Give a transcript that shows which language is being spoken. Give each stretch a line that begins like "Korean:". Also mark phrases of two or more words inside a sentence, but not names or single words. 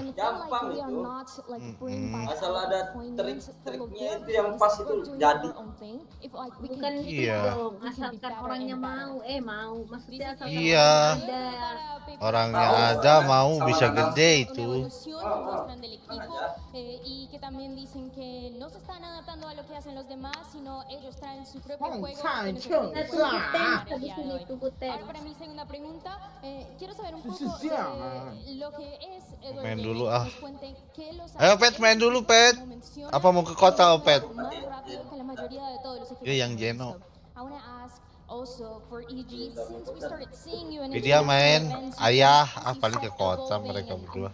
Indonesian: Gampang itu. Asal ada trik-triknya itu yang pas itu jadi. Bukan gitu Iya. dong, asalkan orangnya mau, maksudnya asalkan Iya. ada. Orangnya ada mau bisa gede itu.
Spanish: Y que también dicen que no se están adaptando a lo que hacen los demás, sino ellos traen su propio juego. Ahora, para mi segunda pregunta, quiero saber un poco lo que es
Indonesian: Main dulu ah. Ayo Pet, main dulu Pet. Apa mau ke kota Pet? Dia yang Jeno. Dia main ayah, paling ke kota mereka berdua.